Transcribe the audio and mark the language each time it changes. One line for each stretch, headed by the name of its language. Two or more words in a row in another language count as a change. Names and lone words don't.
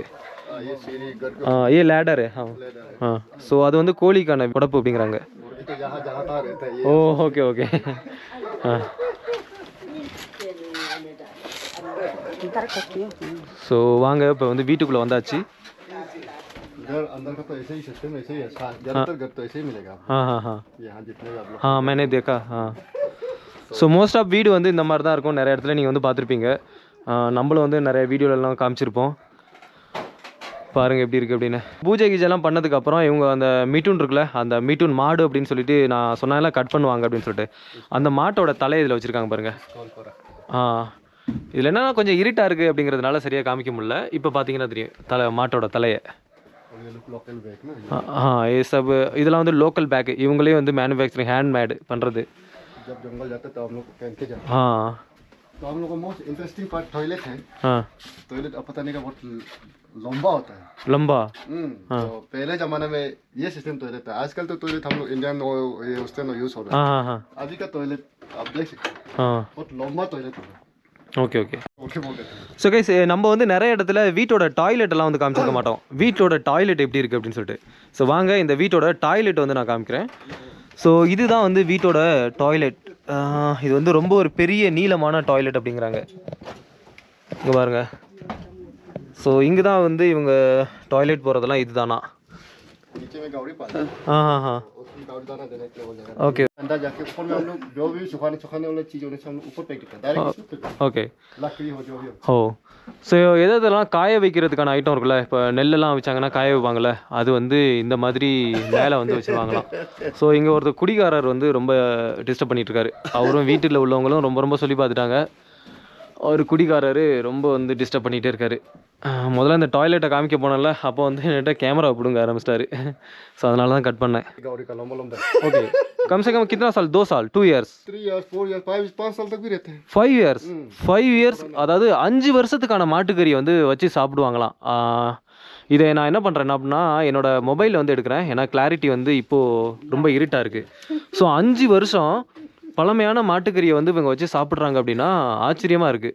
Tamil: ஏ லேடரு. ஸோ அது வந்து கோழிக்கான உடப்பு அப்படிங்கிறாங்க.
English: oh okay okay.
Tamil: ஸோ வாங்க, இப்போ வந்து வீட்டுக்குள்ளே வந்தாச்சு.
Hindi: मैंने देखा.
Tamil: ஸோ
English: most of
Tamil: வீடு வந்து இந்த மாதிரி தான் இருக்கும், நிறைய இடத்துல நீங்கள் வந்து பார்த்துருப்பீங்க. நம்மளும் வந்து நிறைய வீடியோலலாம் காமிச்சிருப்போம். பாருங்கள் எப்படி இருக்குது அப்படின்னு. பூஜை கீஜெல்லாம் பண்ணதுக்கப்புறம் இவங்க அந்த மீட்டூன் இருக்குல்ல, அந்த மீட்டூன் மாடு அப்படின்னு சொல்லிட்டு நான் சொன்னால கட் பண்ணுவாங்க அப்படின்னு சொல்லிட்டு, அந்த மாட்டோட தலையை இதில் வச்சுருக்காங்க பாருங்கள். இதில் என்னன்னா கொஞ்சம் இருட்டாக இருக்குது அப்படிங்கிறதுனால சரியாக காமிக்க முடியல. இப்போ பார்த்தீங்கன்னா தெரியும் மாட்டோட தலையை.
Hindi: ये सब
Tamil: இதெல்லாம் வந்து
English: local bag,
Tamil: இவங்களே வந்து
English: manufacturing handmade
Tamil: பண்ணுறது.
Hindi: तो हम लोग का
English: most interesting part toilet
Hindi: है. टॉयलेट अब पता नहीं का बहुत लंबा होता है. लंबा. तो पहले जमाने में ये
English: system toilet
Hindi: था. आजकल तो टॉयलेट हम लोग
English: Indian western use
Hindi: हो रहा है. अभी का टॉयलेट आप देख सकते हैं, बहुत लंबा टॉयलेट होता है.
English: okay okay. so guys,
Tamil: நம்ம வந்து நிறைய இடத்துல வீட்டோட டாய்லெட் எல்லாம் வந்து காமிச்சிருக்க மாட்டோம், வீட்டோட டாய்லெட் எப்படி இருக்குது அப்படின்னு சொல்லிட்டு. ஸோ வாங்க, இந்த வீட்டோட டாய்லெட் வந்து நான் காமிக்கிறேன். ஸோ இதுதான் வந்து வீட்டோட டாய்லெட். இது வந்து ரொம்ப ஒரு பெரிய நீளமான டாய்லெட் அப்படிங்கிறாங்க. இங்கே பாருங்க. ஸோ இங்கே தான் வந்து இவங்க டாய்லெட் போகிறதெல்லாம் இது தானா.
Hindi: ओके अंदर जाके ऊपर में हम लोग जो भी सुखाने वाला चीज होने से हम ऊपर फेंक देते हैं डायरेक्ट. ओके. लकड़ी हो जो भी हो.
Tamil: ஸோ எதெல்லாம் காய வைக்கிறதுக்கான ஐட்டம் இருக்குல்ல, இப்போ நெல்லெல்லாம் வச்சாங்கன்னா காய வைப்பாங்கள்ல, அது வந்து இந்த மாதிரி மேலே வந்து வச்சுருவாங்களாம். ஸோ இங்கே ஒருத்தர் குடிகாரர் வந்து ரொம்ப டிஸ்டர்ப் பண்ணிகிட்ருக்காரு. அவரும் வீட்டில் உள்ளவங்களும் ரொம்ப ரொம்ப சொல்லி பார்த்துட்டாங்க. ஒரு குடிகாரர் ரொம்ப வந்து டிஸ்டர்ப் பண்ணிகிட்டே இருக்காரு. முதல்ல இந்த டாய்லெட்டை காமிக்க போனல, அப்போ வந்து என்கிட்ட கேமரா பிடுங்க ஆரம்பிச்சிட்டாரு. ஸோ அதனால தான் கட் பண்ணேன். ஓகே.
Hindi: कम से कम कितना साल, 2 साल,
English: 2 years, 3 years, 4 years,
Hindi: 5 साल तक भी रहते हैं.
English: 5 years, 5 years,
Tamil: அதாவது 5 வருஷத்துக்கான மாட்டுக்கறி வந்து வச்சு சாப்பிடுவாங்களாம். இதை நான் என்ன பண்ணுறேன் அப்படின்னா, என்னோட மொபைலில் வந்து எடுக்கிறேன், ஏன்னா கிளாரிட்டி வந்து இப்போது ரொம்ப இருட்டாக இருக்குது. ஸோ 5 வருஷம் பழமையான மாட்டுக்கறியை வந்து இவங்க வச்சு சாப்பிட்றாங்க அப்படின்னா ஆச்சரியமாக இருக்குது.